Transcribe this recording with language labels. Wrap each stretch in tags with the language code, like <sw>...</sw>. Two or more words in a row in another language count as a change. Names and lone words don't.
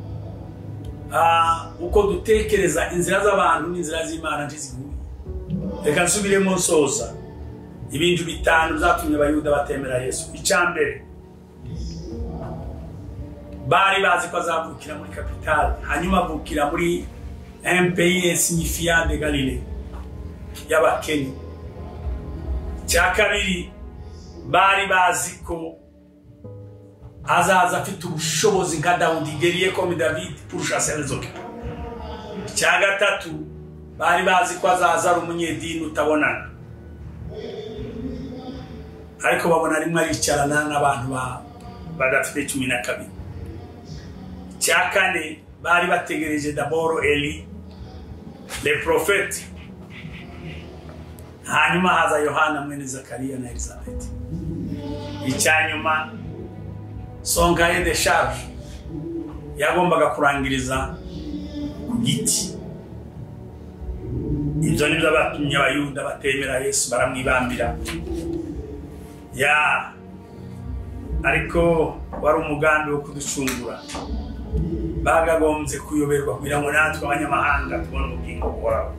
<rw>Uko dutekereza inzira z'abantu n'inzira z'Imana ntiziguye. Reka nsubiremo nsoza ibintu bitanu byatumye abayuda batemera Yesu. Icyambere, bari bazi ko azavukira muri capitale, hanyuma avukira muri</rw> <fr>un pays insignifiant de Galilée</fr> <rw>y'Abakeni. Cya kabiri, bari bazi ko azaza afite ubushobozi nka Dawudi,</rw> <fr>guerrier comme David pour chasser les occupants.</fr> <rw>Icya gatatu, bari bazi ko azaza ari umunyedini utabonana, ariko babona rimwe aricarana n'abantu badafite 12. Icya kane, bari bategereje</rw> <fr>d'abord Eli le prophète,</fr> <rw>hanyuma haza Yohana mwene Zakariya na Elizabeth. Icya nyuma,</rw> <fr>son cahier de charge</fr> <rw>yagombaga kurangiriza ku giti. Ibyo nibyo batumye abayuda batemera Yesu, baramwibambira. Ariko wari umugambi wo kuducungura, bagagombye kuyoberwa kugira ngo natwe abanyamahanga tubone ubugingo buhoraho.</rw>